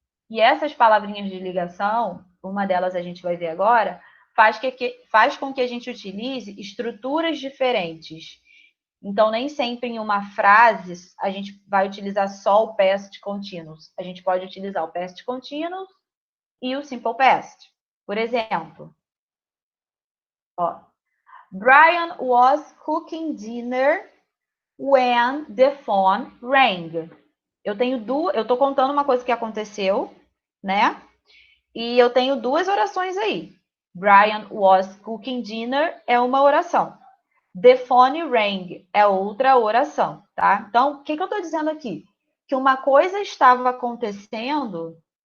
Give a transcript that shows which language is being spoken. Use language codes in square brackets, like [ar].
[pt] E essas palavrinhas de ligação, uma delas a gente vai ver agora, faz com que a gente utilize estruturas diferentes. Então, nem sempre em uma frase a gente vai utilizar só o past continuous. A gente pode utilizar o past continuous e o simple past. Por exemplo, ó, [en] Brian was cooking dinner when the phone rang. [pt] Eu estou contando uma coisa que aconteceu, né? E eu tenho duas orações aí. [en] Brian was cooking dinner [pt] é uma oração. [en] The phone rang [pt] é outra oração, tá? Então, o que eu estou dizendo aqui? Que uma coisa estava acontecendo.